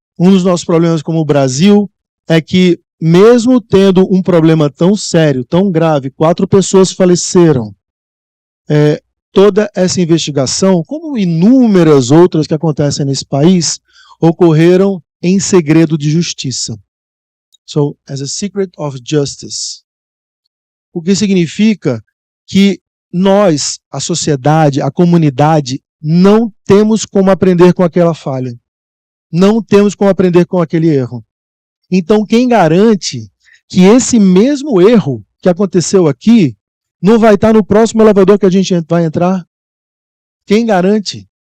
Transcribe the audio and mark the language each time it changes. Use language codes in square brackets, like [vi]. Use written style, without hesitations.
[pt] Um dos nossos problemas como o Brasil é que, mesmo tendo um problema tão sério, tão grave, 4 pessoas faleceram, toda essa investigação, como inúmeras outras que acontecem nesse país, ocorreram em segredo de justiça. [en] So, as a secret of justice. [pt] O que significa que nós, a sociedade, a comunidade, não temos como aprender com aquela falha. Não temos como aprender com aquele erro. Então, quem garante que esse mesmo erro que aconteceu aqui não vai estar no próximo elevador que a gente vai entrar? Quem garante?